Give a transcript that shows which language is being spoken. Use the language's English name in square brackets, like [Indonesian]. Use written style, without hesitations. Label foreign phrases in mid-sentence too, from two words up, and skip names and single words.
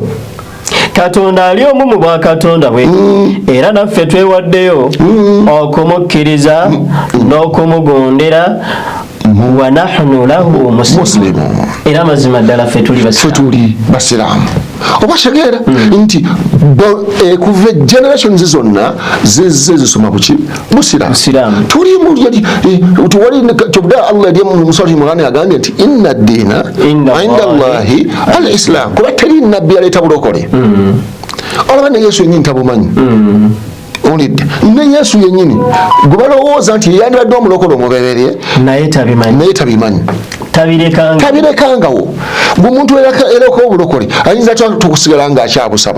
[Ganda] Katonda ali omu mu bwakatonda bwe era naffe twewaddeyo okumukkiriza n'okumugondera [Arabic] ونحن له مسلمون. [Ganda] Era mazima ddala ffe tuli basiraamu. Obashegeera nti kuva generations zonna zizze zisoma buki busiraamu. Tuli mu tuwali kyobudde Allah yali mu Surati Imran agambye nti [Arabic] إن الدين عند الله الإسلام. [Ganda] Kuba teri nabbi aleeta bulokole. Olaba ne Yesu yennyini tabumanyi. Olidde ne Yesu yennyini gwe balowooza nti yandibadde omulokole omubereberye naye tabimanyi. Tabirekangawo ng'omuntu ereka obulokole ayinza tukusigala ng'akyabusaba.